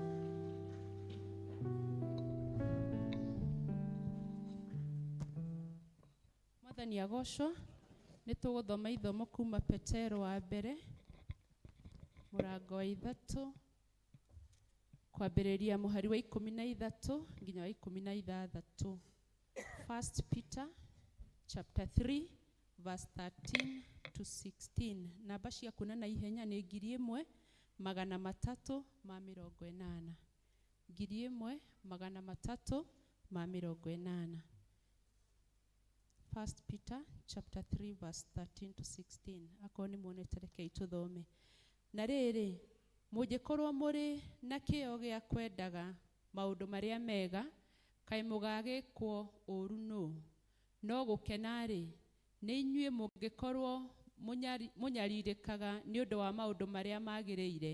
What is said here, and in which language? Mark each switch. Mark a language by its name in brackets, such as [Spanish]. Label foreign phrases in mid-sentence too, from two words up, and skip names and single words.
[Kikuyu] Mwathani agocwo. Nĩ tũgũthoma ithomo kuma Petero wa mbere mũrango wa 3 kwambĩrĩria mũhari wa 13 nginya wa 16. [English] 1 Peter chapter 3 verse 13 to 16. [Kikuyu] Namba cia kuna na ihenya nĩ 1380. 1380. [English] 1 Peter chapter 3 verse 13 to 16. [Kikuyu] Akoni muonete rekei tuthome. Na rĩrĩ, mũngĩkorwo mũrĩ na kĩyo gĩa kwendaga maũndũ marĩa mega, kaĩ mũgagĩkwo ũũru nũ? No gũkena-rĩ, nĩ inyuĩ mũngĩkorwo mũnyarirĩkaga nĩ ũndũ wa maũndũ marĩa magĩrĩire.